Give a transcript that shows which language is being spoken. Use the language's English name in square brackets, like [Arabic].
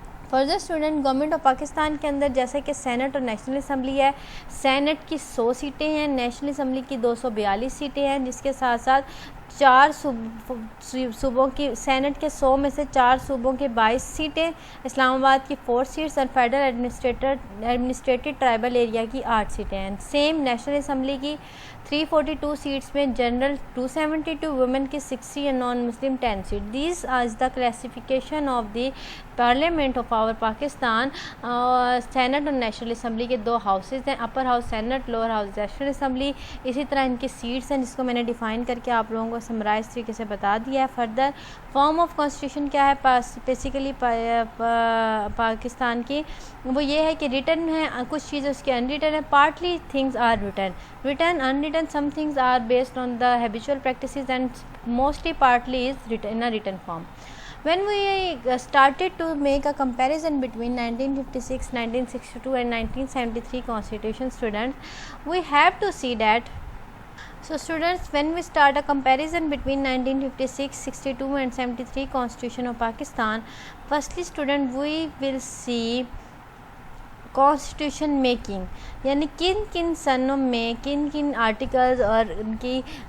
[Urdu] Further student, government of Pakistan کے اندر جیسے کہ سینٹ اور نیشنل اسمبلی ہے، سینٹ کی 100 سیٹیں ہیں، نیشنل اسمبلی کی 242 سیٹیں ہیں، جس کے ساتھ ساتھ 4 صوبوں کی، سینٹ کے 100 میں سے 4 صوبوں کے 22 سیٹیں، اسلام آباد کی 4 سیٹس اور فیڈرل ایڈمنسٹریٹو ٹرائبل ایریا کی 8 سیٹیں ہیں. سیم نیشنل اسمبلی کی 342 سیٹس میں جنرل 272، وومن کی 60 اور نان مسلم 10 set. [English] These is the classification of the parliament of our Pakistan. [Urdu] Saint اور نیشنل اسمبلی کے 2 ہاؤسز ہیں، upper house Saint, lower house national assembly. اسی طرح ان کی سیٹس ہیں جس کو میں نے ڈیفائن کر کے آپ لوگوں کو سمرائز طریقے سے بتا دیا ہے. فردر فارم آف کانسٹیٹیوشن کیا ہے بیسیکلی پاکستان کی؟ وہ یہ ہے کہ ریٹن ہے، کچھ چیزیں اس کے ان ریٹن ہے. [English] Partly things are written unwritten, some things are based on the habitual practices and mostly partly is written in a written form. When we started to make a comparison between 1956, 1962 and 1973 constitution, students, we have to see that. So students, when we start a comparison between 1956, 62 and 73 constitution of Pakistan, firstly student, we will see constitution making, [Urdu] یعنی کن کن سنوں میں کن کن articles اور ان کی